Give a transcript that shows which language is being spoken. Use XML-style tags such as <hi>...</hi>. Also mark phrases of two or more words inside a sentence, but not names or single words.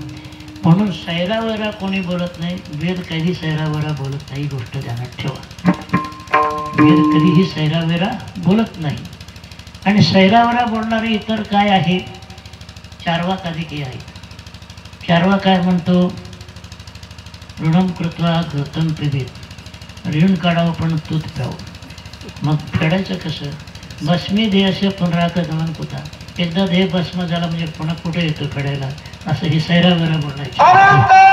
<mr>म्हणून सैरावरा कोणी बोलत नाही, वेद कधी सैरावरा बोलत नाही. गोष्ट ध्यानात ठेवा, वेद कधीही सैरावेरा बोलत नाही. आणि सैरावरा बोलणारे इतर काय आहे? चार्वाक अधिकी आहे. चार्वा काय म्हणतो?</mr> <sa>ऋणम कृत्वा घृतम पिबेत.</sa> <mr>ऋण काढावं पण दूध प्यावं. मग फेडायचं कसं?</mr> <sa>भस्मी देहस्य पुनराकदमन कुता.</sa> <mr>एकदा देह भस्म झाला म्हणजे पुन्हा कुठे येतो फेडायला, असं हे सैरावेरा बोलायचं.</mr>